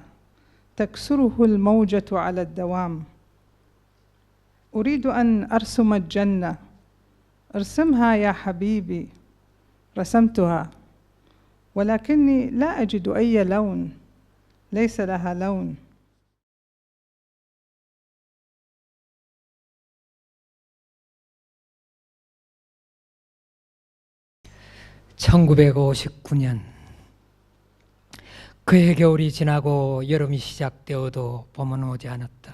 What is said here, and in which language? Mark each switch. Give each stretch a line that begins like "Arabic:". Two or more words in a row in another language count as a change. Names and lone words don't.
Arabic: تكسره الموجة على الدوام. أريد أن أرسم الجنة. ارسمها يا حبيبي. رسمتها. ولكني لا أجد أي لون. ليس لها لون.
Korean: 1959년 그해 겨울이 지나고 여름이 시작되어도 봄은 오지 않았다.